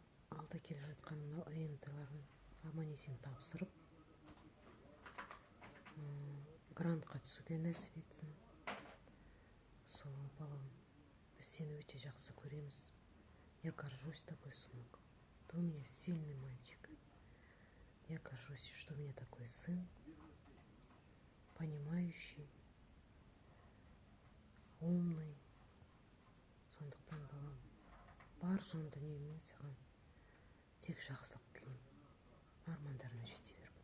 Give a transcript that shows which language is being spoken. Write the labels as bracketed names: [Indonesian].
[Kazakh] Алда келе жатқан мынау АНТ-ларын аман-есен тапсырып, грантқа түсуге нәсіп етсін. Сол, балам, біз сені өте жақсы көреміз. [Russian] Я горжусь тобой, сынок. Ты у меня сильный мальчик. Я горжусь, что у меня такой сын, понимающий, умный. [Kazakh] Сондықтан, балам, бар жан дүниеммен саған тек жақсылық тілеймін. Армандарына жете бер.